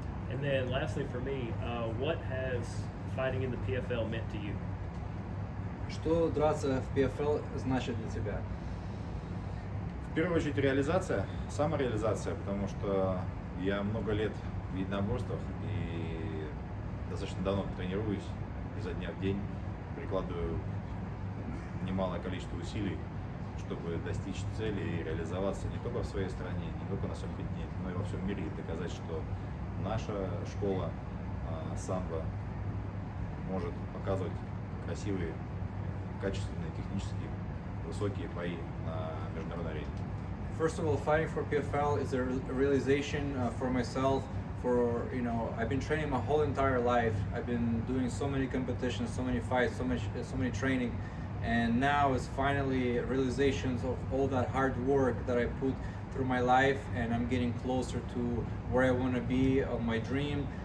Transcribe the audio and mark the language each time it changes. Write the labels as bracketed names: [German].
[English] And then lastly for me, what has fighting in the PFL meant to you? [Russian] Что драться в PFL значит для тебя? В первую очередь реализация, самореализация, потому что я много лет в единоборствах и достаточно давно тренируюсь изо дня в день, прикладываю немалое количество усилий, чтобы достичь цели и реализоваться не только в своей стране, не только на своем континенте, но и во всем мире, и доказать, что наша школа самбо может показывать красивые, качественные, технически высокие бои на международной арене. [English] First of all, fighting for PFL is a realization for myself. I've been training my whole entire life. I've been doing so many competitions, so many fights, so many training, and now it's finally realizations of all that hard work that I put through my life, and I'm getting closer to where I want to be of my dream.